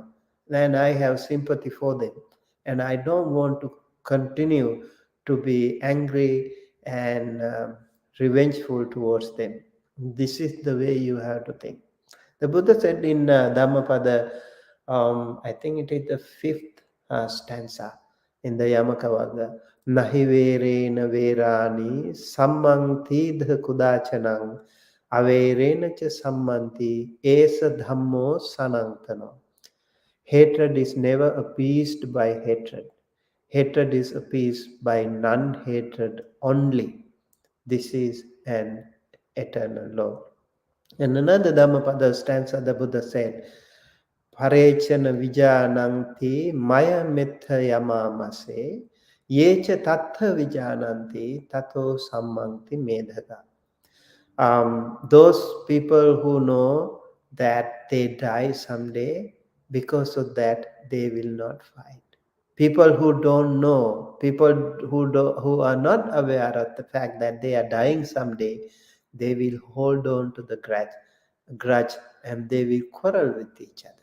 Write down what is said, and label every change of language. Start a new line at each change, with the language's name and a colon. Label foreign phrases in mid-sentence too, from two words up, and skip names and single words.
English: Then I have sympathy for them. And I don't want to continue to be angry and revengeful towards them. This is the way you have to think. The Buddha said in Dhammapada, I think it is the fifth stanza in the Yamakavaga,
Pali: Nahi verena verani sammanti dha kudachanang averena cha sammanti esa dhammo sanantano.
English: Hatred is never appeased by hatred. Hatred is appeased by non-hatred only. This is an eternal law. And another Dhammapada stanza, the Buddha said,
Pali: Parechana vijananti maya mitha yamamase yecha tattha vijananti tato sammanti medhaga.
English: Those people who know that they die someday, because of that they will not fight. People who don't know, people who are not aware of the fact that they are dying someday, they will hold on to the grudge, and they will quarrel with each other.